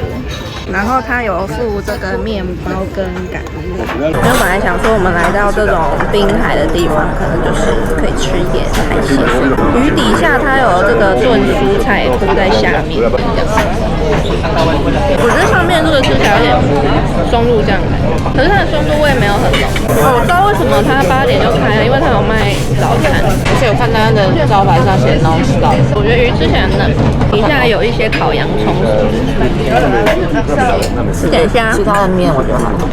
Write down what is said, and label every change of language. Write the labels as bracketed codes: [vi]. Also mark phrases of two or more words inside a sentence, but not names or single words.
[zh] 然後它有附這個麵包跟橄欖。因為本來想說我們來到這種濱海的地方，可能就是可以吃一點海鮮。魚底下它有這個燉蔬菜鋪在下面，這樣。我覺得上面這個吃起來有點松露醬感，可是它的松露味沒有很濃。我知道為什麼它8點就開了，因為它有賣早餐，而且我看它的招牌上寫 non-stop。我覺得魚吃起來嫩，底下有一些烤洋蔥。吃點蝦，其他的麵我覺得還好。